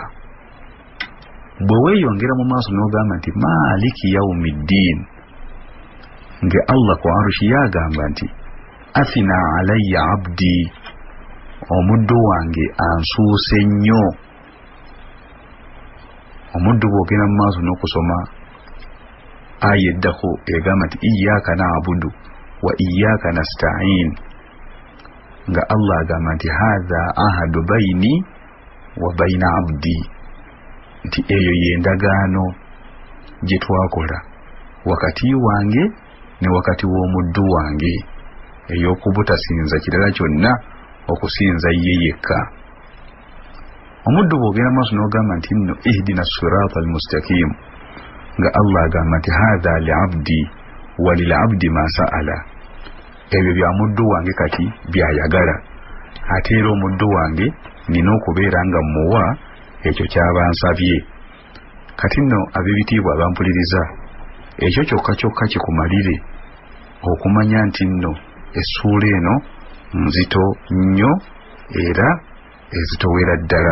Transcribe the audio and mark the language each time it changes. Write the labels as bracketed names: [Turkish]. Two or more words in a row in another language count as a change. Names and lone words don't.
[Ganda] Bwe weeyongera mu maaso n'ogamba nti [Arabic] مالك يوم الدين [Ganda] nga Allah ku arushi yagamba nti [Arabic] أثنى علي عبدي [Ganda] omuddu wange ansuuse nnyo. Omuddu bwogenda mu maaso n'okusoma aya eddako egamba nti [Arabic] إياك نعبد وإياك نستعين [Ganda] nga Allah agamba nti [Arabic] هذا عهد بيني وبين عبدي [Ganda] nti eyo yendagaano gye twakola wakati wange ne wakati w'omuddu wange ey'okubutasinza kirala kyonna okusinza ye yekka. Omuddu bwogenda maaso n'ogamba nti nno [Arabic] اهدنا الصراط المستقيم [Ganda] nga Allah agamba nti [Arabic] هذا لعبدي ولعبدي ما سأل [Ganda] ebyo bya muddu wange kati byayagala ate era omuddu wange nina okubeera nga muwa ekyo ky'abansabye. Kati nno ab'ebitiibwa abampuliriza ekyo kyokka kyokka kikumalire okumanya nti nno essuula eno nzito nnyo era ezitowera ddala.